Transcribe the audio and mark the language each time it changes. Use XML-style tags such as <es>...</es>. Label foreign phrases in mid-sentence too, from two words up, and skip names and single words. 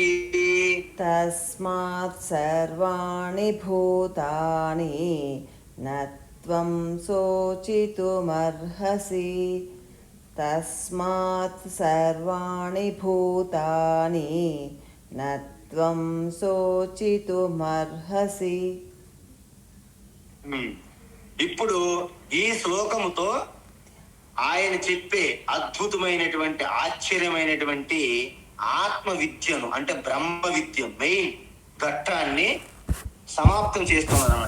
<sa>తస్మాత్ సర్వాణి భూతాని న త్వం శోచితుమర్హసి. తస్మాత్ సర్వాణి భూతాని న త్వం శోచితుమర్హసి.</sa> <te>ఇప్పుడు ఈ శ్లోకముతో ఆయన చెప్పే అద్భుతమైనటువంటి ఆశ్చర్యమైనటువంటి ఆత్మ విద్యను, అంటే బ్రహ్మ విద్య మెయిన్ ఘట్టాన్ని సమాప్తం చేస్తున్నారు అనమాట.</te>